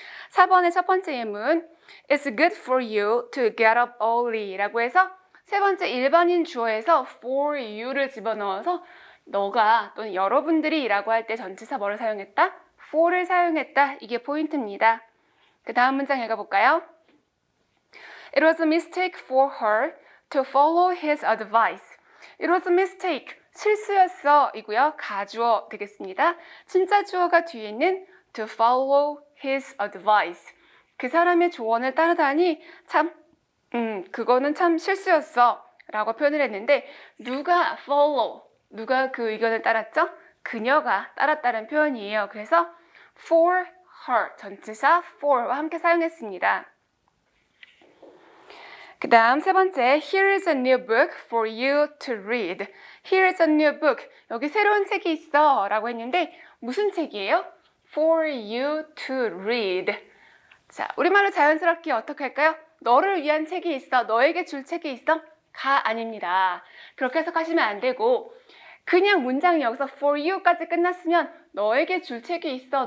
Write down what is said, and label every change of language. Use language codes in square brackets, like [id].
[ko] 4번의 첫 번째 예문 [en] It's good for you to get up early [ko] 라고 해서 세 번째 일반인 주어에서 for you를 집어넣어서 너가 또는 여러분들이 라고 할 때 전치사 뭐를 사용했다? for를 사용했다. 이게 포인트입니다. 그 다음 문장 읽어볼까요? [en] It was a mistake for her to follow his advice. It was a mistake. [ko] 실수였어 이고요. 가주어 되겠습니다. 진짜 주어가 뒤에 있는 [en] to follow his advice. [ko] 그 사람의 조언을 따르다니 참 그거는 참 실수였어 라고 표현을 했는데 누가 follow, 누가 그 의견을 따랐죠? 그녀가 따랐다는 표현이에요. 그래서 for her, 전치사 for와 함께 사용했습니다. 그 다음 세 번째, [en] Here is a new book for you to read. Here is a new book. [ko] 여기 새로운 책이 있어 라고 했는데 무슨 책이에요? [en] For you to read. [ko] 자, 우리말로 자연스럽게 어떻게 할까요? 너를 위한 책이 있어. 너에게 줄 책이 있어? 가 아닙니다. 그렇게 해석하시면 안 되고 그냥 문장이 여기서 for you까지 끝났으면 너에게 줄 책이 있어.